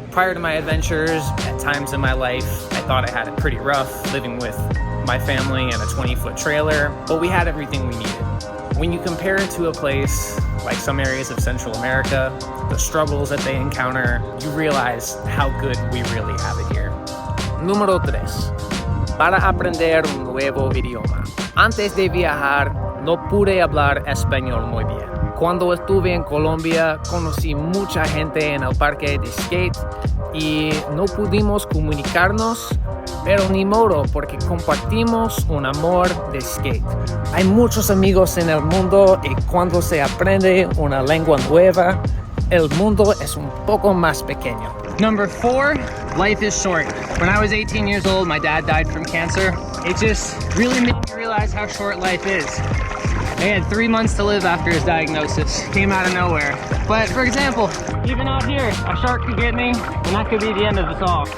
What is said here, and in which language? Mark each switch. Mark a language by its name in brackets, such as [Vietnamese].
[English] Prior to my adventures, at times in my life, I thought I had it pretty rough living with my family in a 20-foot trailer, but we had everything we needed. When you compare it to a place like some areas of Central America, the struggles that they encounter, you realize how good we really have it here. [Spanish] Número 3. Para aprender un nuevo idioma. Antes de viajar, no pude hablar español muy bien. Cuando estuve en Colombia, conocí mucha gente en el parque de skate y no pudimos comunicarnos, pero ni modo porque compartimos un amor de skate. Hay muchos amigos en el mundo y cuando se aprende una lengua nueva, el mundo es un poco más pequeño. [English] Number 4, life is short. When I was 18 years old, my dad died from cancer. It just really made me realize how short life is. He had 3 months to live after his diagnosis. Came out of nowhere. But for example, even out here, a shark could get me, and that could be the end of us all.